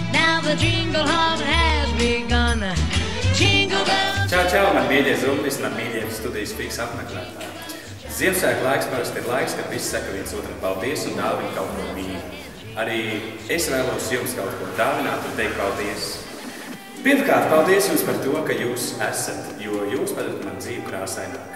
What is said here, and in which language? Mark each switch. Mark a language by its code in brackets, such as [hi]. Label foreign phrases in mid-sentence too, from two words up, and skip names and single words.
[en] Now the jingle hop has begun. Jingle bells. [lv] Čau, man mīļie zumbis, man mīļie studijas Fiks apmeklētāji. Ziemassvētku laiks parasti ir laiks, kad visi saka viens otram paldies un dāvina kaut ko mīļu. Arī es vēlos jums kaut ko dāvināt un teikt paldies. Pirmkārt, paldies jums par to, ka jūs esat, jo jūs padarat man dzīvi krāsaināk.